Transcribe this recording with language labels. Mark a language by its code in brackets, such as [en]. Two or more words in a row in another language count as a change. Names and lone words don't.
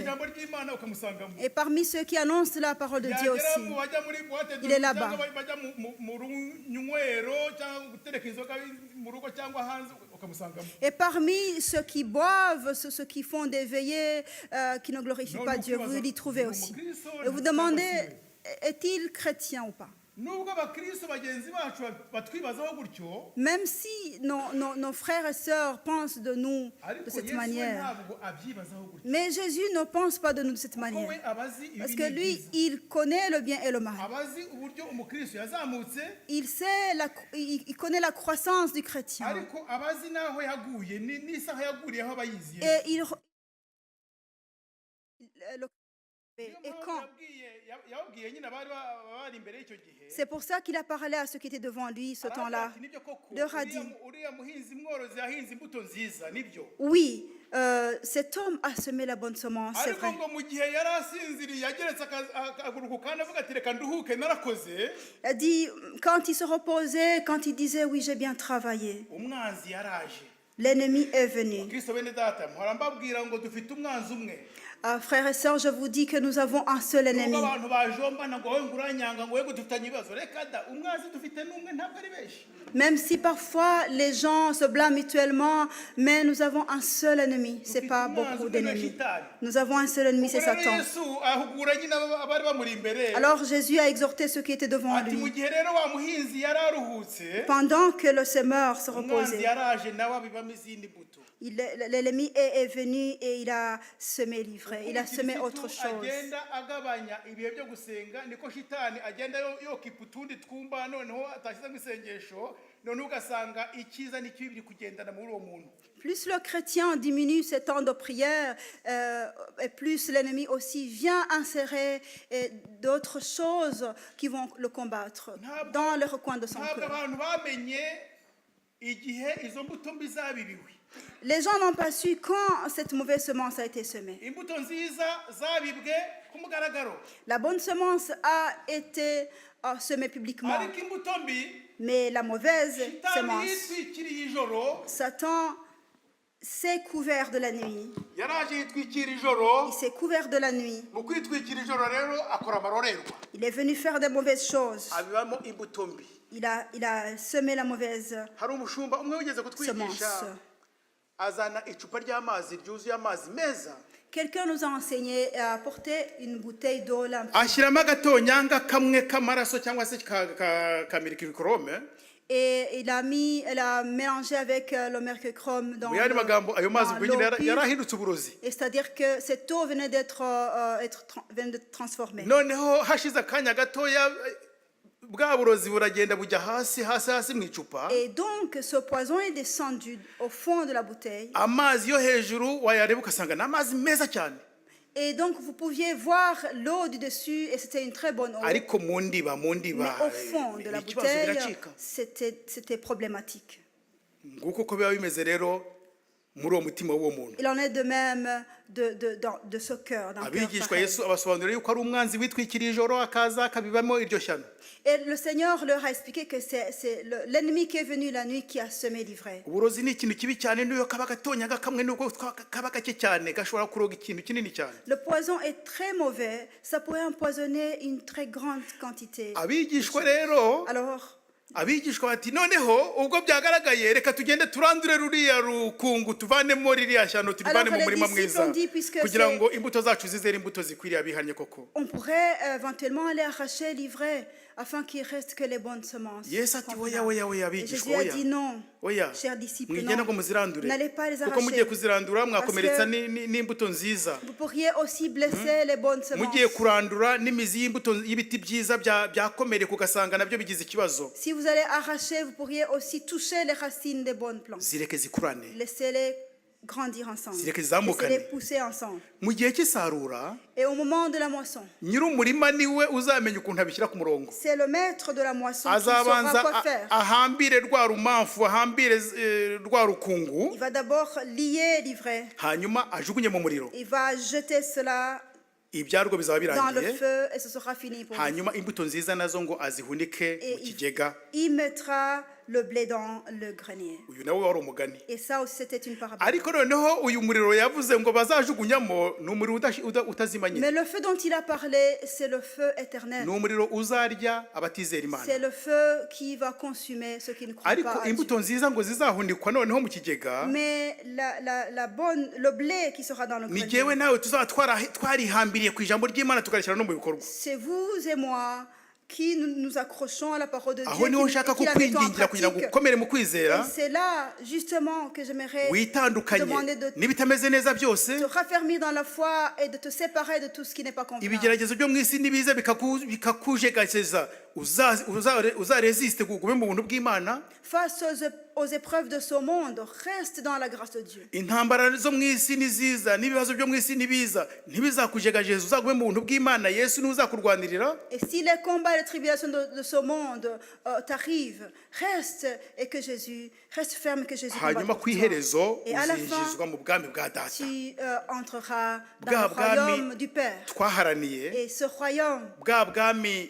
[fr] Et parmi ceux qui annoncent la parole de Dieu aussi, il est là-bas. Et parmi ceux qui boivent, ceux qui font des veillées, qui ne glorifient pas Dieu, vous l'y trouvez aussi. Et vous demandez, est-il chrétien ou pas? [rw] nubwo abakristo bagenzi bacu batwibazaho gutyo, [fr] même si nos frères et sœurs pensent de nous de [rw] ariko [fr] cette [rw] Yesu we [fr] manière. [rw] ntabwo abyibazaho gutyo. [fr] Mais Jésus ne pense pas de nous de cette [rw] Kuko we [fr] manière. [rw] abazi ibibi [fr] Parce que lui, [rw] n'ibyiza. [fr] il connaît le bien et le mal. [rw] Abazi uburyo umukristo yazamutse, [fr] Il connaît la croissance du chrétien. [rw] ariko abazi n'aho yaguye n'isaha yaguriyeho abayizi. [fr] Et quand [rw] yababwiye nyine bari imbere y'icyo gihe. [fr] c'est pour ça qu'il a parlé à ceux qui étaient devant lui ce temps-là. Leur a dit, [rw] uriya muhinzi mworozi yahinze imbuto nziza, nibyo. [fr] oui, cet homme a semé la bonne semence, c'est [rw] ariko [fr] vrai. [rw] ngo mu gihe yari asinziriye yageretse akaguru ku kandi avuga ati reka nduhuke narakoze, [fr] Il a dit, quand il se reposait, quand il disait, oui, j'ai bien travaillé, [rw] umwanzi yaraje. [fr] l'ennemi est venu. [rw] Kristo bene data, mpora mbabwira ngo dufite umwanzi umwe. [fr] Frères et sœurs, je vous dis que nous avons un seul ennemi. [rw] Nubwo abantu bajombana ngo wowe nguranyanga ngo wowe dufitanye ibibazo, reka da umwanzi dufite n'umwe ntabwo ari benshi. [fr] Même si parfois les gens se blâment mutuellement, mais nous avons un seul ennemi. Ce n'est pas beaucoup d'ennemis. Nous avons un seul ennemi, c'est [rw] Ubwo rero [fr] Satan. [rw] Yesu ahugura nyine abari bamuri imbere. [fr] Alors Jésus a exhorté ceux qui étaient devant [rw] Ati mu [fr] lui. [rw] gihe rero wa muhinzi yari aruhutse, [fr] Pendant que le semeur se [rw] umwanzi [fr] reposait, [rw] yaraje nawe abibamo izindi mbuto. [fr] l'ennemi est venu et il a semé l'ivraie. Il a semé autre [rw] Umukirisitu [fr] chose. [rw] agenda agabanya ibihe byo gusenga, niko shitani agenda yokipa utundi twumba, noneho atashyizemo isengesho, noneho ugasanga icyiza n'ikibi biri kugendana muri uwo muntu. [fr] Plus le chrétien diminue ses temps de prière, et plus l'ennemi aussi vient insérer d'autres choses qui vont le combattre dans le recoin de son [rw] Ntabwo [fr] cœur. [rw] abantu bamenye igihe izo mbuto mbi zabibiwe. [fr] Les gens n'ont pas su quand cette mauvaise semence a été semée. [rw] Imbuto nziza zabibwe ku mugaragaro, [fr] La bonne semence a été semée publiquement, [rw] ariko imbuto mbi [fr] mais la mauvaise [rw] shitani [fr] semence, [rw] yitwikiriye ijoro, [fr] Satan s'est couvert de la nuit. [rw] yaraje yitwikira ijoro. [fr] Il s'est couvert de la nuit. [rw] Mu kwitwikira ijoro rero akora amarorerwa, [fr] Il est venu faire des mauvaises choses. [rw] abibamo imbuto mbi. [fr] Il a semé la mauvaise [rw] Hari umushumba umwe wigeze kutwigisha, [fr] semence. [rw] azana icupa ry'amazi ryuzuye amazi meza, [fr] Quelqu'un nous a enseigné à apporter une bouteille d'eau limpide. [rw] ashyiramo agatonyanga kamwe k'amaraso cyangwa se ka mercurochrome. [fr] Et il a mélangé avec le mercurochrome dans [rw] Mu yandi magambo ayo mazi ubwo [fr] l'eau [rw] nyine [fr] pure. [rw] yarahindutse uburozi. [fr] Et c'est-à-dire que cette eau venait d'être transformée. [rw] Noneho hashize akanya gatoya bwa burozi buragenda bujya hasi mu icupa. [fr] Et donc ce poison est descendu au fond de la bouteille. [rw] Amazi yo hejuru wayareba ugasanga ni amazi meza cyane, [fr] Et donc vous pouviez voir l'eau du dessus et c'était une très bonne eau. [rw] ariko mu ndiba [fr] Mais au fond de la [rw] ikibazo [fr] bouteille, [rw] biracika. [fr] c'était problématique. [rw] Nguko uko biba bimeze rero muri uwo mutima w'uwo muntu. [fr] Il en est de même de ce cœur, d'un cœur [rw] Abigishwa [fr] pareil. [rw] Yesu abasobanurira yuko ari umwanzi witwikiriye ijoro akaza akabibamo iryo shyano. [fr] Et le Seigneur leur a expliqué que c'est l'ennemi qui est venu la nuit qui a semé l'ivraie. [rw] Uburozi ni ikintu kibi cyane, niyo kaba gatonyaga kamwe nubwo kaba gake cyane gashobora kuroga ikintu kinini cyane. [fr] Le poison est très mauvais, ça pourrait empoisonner une très grande quantité. [rw] Abigishwa rero, [fr] Alors, [rw] abigishwa bati noneho ubwo byagaragaye reka tugende turandure ruriya rukungu tuvanemo ririya shyano turivane mu murima mwiza, kugira ngo imbuto zacu zizere imbuto zikwiriye abihanye koko. [fr] on pourrait éventuellement aller arracher l'ivraie afin qu'il reste que les bonnes semences. [rw] Yesu ati oya [fr] convenables. [rw] oya oya [fr] Et Jésus [rw] abigishwa [fr] a [rw] oya [fr] dit non, [rw] oya, [fr] chers disciples, [rw] mwigenda ngo [fr] non. [rw] muzirandure, [fr] N'allez pas les [rw] kuko mugiye [fr] arracher. [rw] kuzirandura mwakomeretsa [fr] Parce [rw] n'imbuto nziza. [fr] Vous pourriez aussi blesser les bonnes semences. [rw] Mugiye kurandura n'imizi y'imbuto y'ibiti byiza byakomereka ugasanga nabyo bigize ikibazo. [fr] Si vous allez arracher, vous pourriez aussi toucher les racines des bonnes plantes. [rw] Zireke zikurane. [fr] Laissez-les grandir ensemble. [rw] Zireke zizamukane. [fr] Laissez-les pousser ensemble. [rw] Mu gihe cy'isarura [fr] Et au moment de la moisson, [rw] nyir'umurima niwe uzamenya ukuntu abishyira ku murongo. [fr] c'est le maître de la moisson qui saura [rw] Azabanza [fr] quoi faire. [rw] ahambire rwa rumamfu, ahambire rwa rukungu, [fr] Il va d'abord lier l'ivraie. [rw] hanyuma ajugunye mu muriro. [fr] Il va jeter cela [rw] Ibyarwo bizaba [fr] dans le [rw] birangiye, [fr] feu et ce sera fini pour lui. [rw] hanyuma imbuto nziza nazo ngo azihunike [fr] Et [rw] mu kigega. [fr] il mettra le blé dans le grenier. [rw] Uyu nawe wari umugani. [fr] Et ça aussi, c'était une parabole. [rw] Ariko noneho uyu muriro yavuze ngo bazajugunyamo ni umuriro utazima nyine. [fr] Mais le feu dont il a parlé, c'est le feu éternel. [rw] Ni umuriro uzarya abatizera Imana. [fr] C'est le feu qui va consumer ceux qui ne croient [rw] Ariko [fr] pas à Dieu. [rw] imbuto nziza ngo zizahunikwa noneho mu kigega, [fr] Mais le blé qui sera dans le [rw] ni [fr] grenier, [rw] jyewe nawe tuzaba twarihambiriye ku ijambo ry'Imana tukarishyira no mu bikorwa. [fr] c'est vous et moi qui nous accrochons à la parole de [rw] aho [fr] Dieu, [rw] niho nshaka [fr] qui la mettons en [rw] kukwingingira kugira ngo [fr] pratique. [rw] ukomere mu kwizera [fr] Et c'est là justement que j'aimerais [rw] witandukanye [fr] demander de [rw] n'ibitameze neza byose [fr] te raffermir dans la foi et de te séparer de tout ce qui n'est pas convenable. [rw] ibigeragezo byo mu isi nibiza bikakujegajeza uzaresiste gugume mu buntu bw'Imana. [fr] Face aux épreuves de ce monde, reste dans la grâce de Dieu. [rw] intambara zo mu isi niziza n'ibibazo byo mu isi nibiza ntibizakujegajeza uzagume mu buntu bw'Imana. Yesu niwe uzakurwanirira. [fr] Et si les combats et les tribulations de ce monde t'arrivent, reste ferme que Jésus combat [rw] hanyuma [fr] pour [rw] ku [fr] toi. [rw] iherezo [fr] Et à la [rw] uzinjizwa [fr] fin, [rw] mu bwami bwa data [fr] tu entreras dans [rw] bwa [fr] le royaume [rw] bwami [fr] du Père. [rw] twaharaniye, [fr] Et ce royaume, [rw] bwa bwami